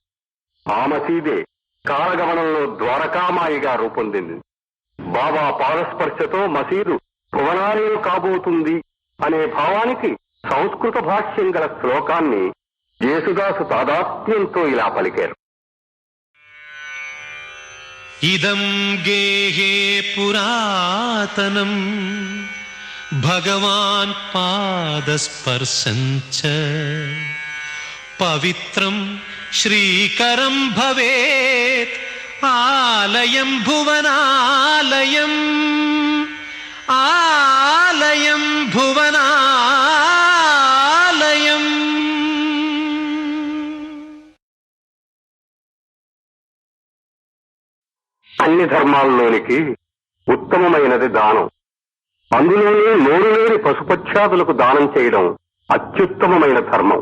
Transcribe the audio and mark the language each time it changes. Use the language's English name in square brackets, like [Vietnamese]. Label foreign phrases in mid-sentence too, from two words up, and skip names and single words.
[Telugu] ఆ మసీదే కాలగమనంలో ద్వారకామాయిగా రూపొందింది. బాబా పాదస్పర్శతో మసీదు భువనాలయం కాబోతుంది అనే భావానికి సంస్కృత భాష్యం గల శ్లోకాన్ని యేసుదాసు తాదాత్మ్యంతో ఇలా పలికారు. [Sanskrit] इदं गेहे पुरातनं भगवान् पादस्पर्शञ्च पवित्रं श्रीकरं भवेत् आलयं भुवनालयम् आलयं भुवनालयम् [Telugu] అన్ని ధర్మాల్లోనికి ఉత్తమమైనది దానం. అందులోనే నోరులేని పశుపక్షాదులకు దానం చేయడం అత్యుత్తమమైన ధర్మం.